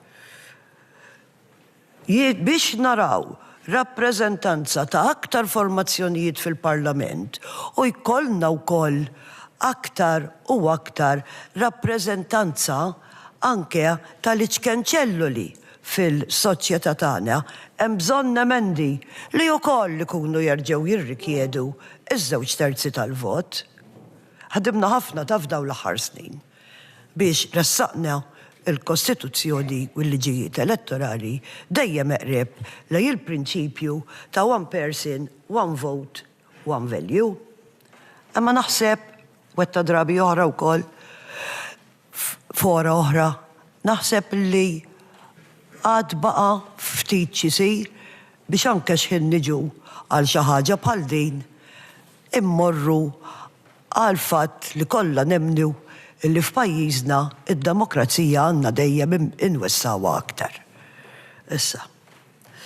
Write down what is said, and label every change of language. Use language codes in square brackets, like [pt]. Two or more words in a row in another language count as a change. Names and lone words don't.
[mt] Biex naraw rappreżentanza ta' aktar formazzjonijiet fil-Parlament u jkollna wkoll aktar u aktar rappreżentanza anke tal-iċkenċelluli fil-soċjetà tagħna hemm bżonn emendi li wkoll ikunu jerġgħu jirrikjedu iż-2/3 tal-vot. Ħadimna ħafna ta' f'dawn l-aħħar snin biex ressaqna il-Kostituzzjoni u l-liġijiet elettorali dejjem eqreb lej il-prinċipju ta' [en] one person, one vote, one value. [mt] Imma naħseb wetta drabi oħra wkoll fora oħra, naħseb li għad baqa ftit xisir biex anke x'ħin niġu għal xi ħaġa bħal din immorru għal fatt li kollha nemnu illi f'pajjiżna id-demokrazija għandna dejjem inwessawha aktar.